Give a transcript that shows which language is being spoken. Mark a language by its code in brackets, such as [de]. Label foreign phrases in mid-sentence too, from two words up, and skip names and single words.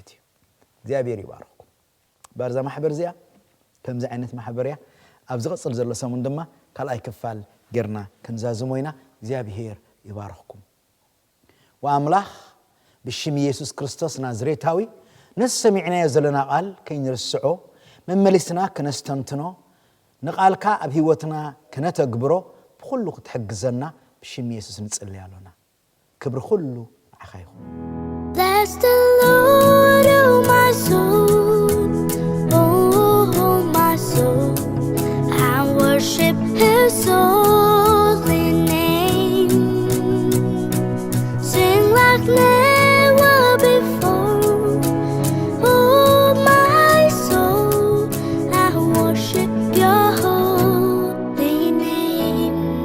[ti] እዩ እግዚአብሔር ይባርኩ ባርዛ ማሕበር እዚኣ ከምዚ ዓይነት ማሕበርያ ኣብ ዝቕፅል ዘሎ ሰሙን ድማ ካልኣይ ክፋል ጌርና ክንዛዝሞይና እግዚአብሔር ይባርኩኩም ወአምላኽ ብሽም ኢየሱስ ክርስቶስ ናዝሬታዊ ነሰሚዕናዮ ዘለና ቃል ከይንርስዖ መመሊስና ከነስተንትኖ ንቃልካ ኣብ ህይወትና ከነተግብሮ ብኩሉ ክትሕግዘና ብሽም ኢየሱስ ንጽልይ ኣለና ክብሪ ኩሉ ንዓኻ ይኹን [en] Bless the Lord, oh my soul, oh my soul, and worship His holy name. Sing like never before, oh my soul, and worship Your holy name.